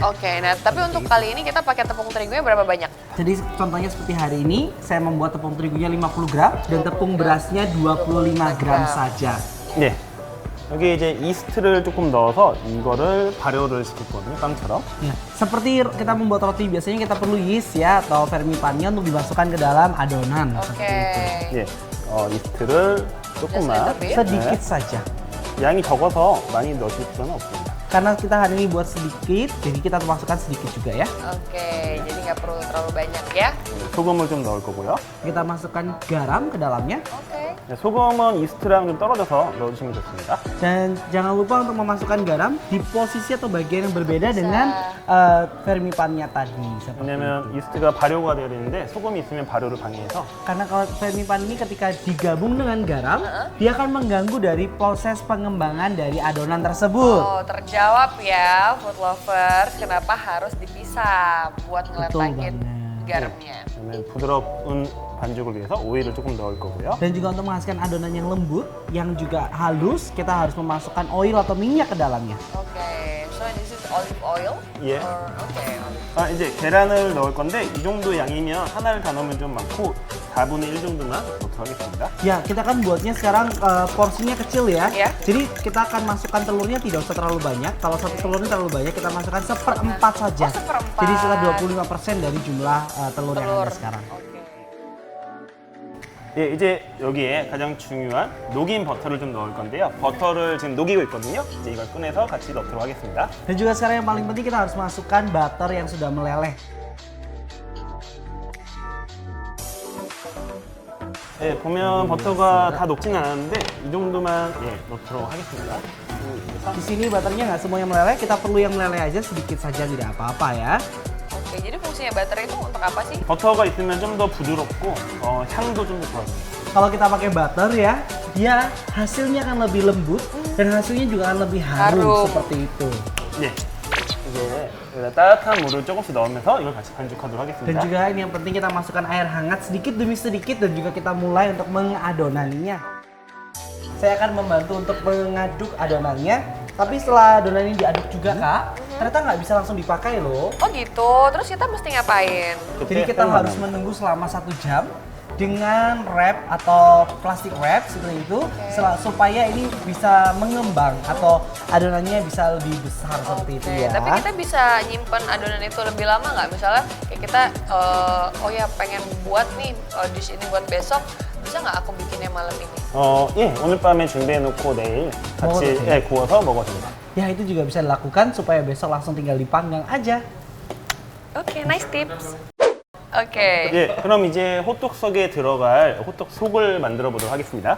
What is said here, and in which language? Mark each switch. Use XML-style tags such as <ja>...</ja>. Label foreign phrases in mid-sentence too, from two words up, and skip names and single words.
<id>Oke, nah tapi untuk kali ini kita pakai tepung terigunya berapa banyak? Jadi contohnya seperti hari ini, saya membuat tepung terigunya 50 gram dan tepung berasnya 25 gram saja.</id> <ko>네. 여기 이제 이스트를 조금 넣어서 이거를 발효를 시킬 거거든요, 빵처럼.</ko> <id>Ya, seperti kita membuat roti biasanya kita perlu yeast ya atau fermipannya untuk dimasukkan ke dalam adonan. Oke.</id> <ko>예, 이스트를 조금만.</ko> <id>Sedikit saja.</id> <ko>양이 적어서 많이 넣으실 필요는 없습니다.</ko> <id>Karena kita hari ini buat sedikit, jadi kita masukkan sedikit juga ya. Oke, jadi nggak perlu terlalu banyak ya.</id> <ko>소금을 좀 넣을 거고요.</ko> <id>Kita masukkan garam ke dalamnya. Oke.</id> <ko>네, 소금은 이스트랑 좀 떨어져서 넣어주시면 좋습니다.</ko> <id>Dan jangan lupa untuk memasukkan garam di posisi atau bagian yang berbeda dengan fermipannya tadi. Seperti itu.</id> <ko>왜냐면 이스트가 발효가 되어야 되는데 소금이 있으면 발효를 방해해서</ko> <id>Karena kalau fermipan ini ketika digabung dengan garam, dia akan mengganggu dari proses pengembangan dari adonan tersebut. Oh, terjawab ya food lovers, kenapa harus dipisah buat ngeletakin banget. garamnya.</id> <ko>그다음에 부드러운 반죽을 위해서 오일을 조금 넣을 거고요.</ko> <id>Dan juga untuk menghasilkan adonan yang lembut, yang juga halus, kita harus memasukkan oil atau minyak ke dalamnya. Oke,</id> <en>so this is olive oil?</en> <ko>예.</ko> <en>Or, okay.</en> <ko>이제 계란을 넣을 건데 이 정도 양이면 하나를 다 넣으면 좀 많고 4분의 1 정도만 넣도록 하겠습니다.</ko> <id>Ya, kita kan buatnya sekarang porsinya kecil ya. Ya. Jadi kita akan masukkan telurnya tidak usah terlalu banyak. Kalau satu telurnya terlalu banyak, kita masukkan seperempat saja. Oh, seperempat. Jadi sekitar 25% dari jumlah telur yang ada sekarang. Oke.</id> <ko>예, 이제 여기에 가장 중요한 녹인 버터를 좀 넣을 건데요. 버터를 지금 녹이고 있거든요. 이제 이걸 꺼내서 같이 넣도록 하겠습니다.</ko> <id>Dan juga sekarang yang paling penting kita harus masukkan butter yang sudah meleleh.</id> <ko>예, 보면 버터가 다 녹진 않았는데 이 정도만 넣도록 하겠습니다.</ko> <id>Di sini butternya nggak semuanya meleleh, kita perlu yang meleleh aja sedikit saja tidak apa-apa ya. Oke, jadi fungsinya butter itu untuk apa sih?</id> <ko>버터가 있으면 좀 더 부드럽고 향도 좀 더 좋아요.</ko> <id>Kalau kita pakai butter ya, dia hasilnya akan lebih lembut dan hasilnya juga akan lebih harum Harum. seperti itu.</id> <ko>네, 이제 여기다 따뜻한 물을 조금씩 넣으면서 이걸 같이 반죽하도록</ko> <id>Dan</id> <ko>하겠습니다.</ko> <id>juga ini yang penting kita masukkan air hangat sedikit demi sedikit dan juga kita mulai untuk mengadonannya. Saya akan membantu untuk mengaduk adonannya, tapi setelah adonan ini diaduk juga kak, ternyata nggak bisa langsung dipakai loh. Oh gitu, terus kita mesti ngapain? Jadi kita harus menunggu selama 1 jam dengan wrap atau plastik wrap seperti itu supaya ini bisa mengembang atau adonannya bisa lebih besar seperti itu Oke, ya. tapi kita bisa nyimpen adonan itu lebih lama nggak? Misalnya kayak kita, oh ya pengen buat nih dish ini buat besok, bisa nggak aku bikinnya malam ini?</id> <ko>예, 오늘 밤에 준비해놓고 내일 먹어도 같이 돼요? 구워서 먹어도 됩니다.</ko> <id>Ya itu juga bisa dilakukan supaya besok langsung tinggal dipanggang aja. Oke,</id> <en>nice tips.</en> <id>Oke.</id> <ko>예, 그럼 이제 호떡 속에 들어갈 호떡 속을 만들어 보도록 하겠습니다.</ko>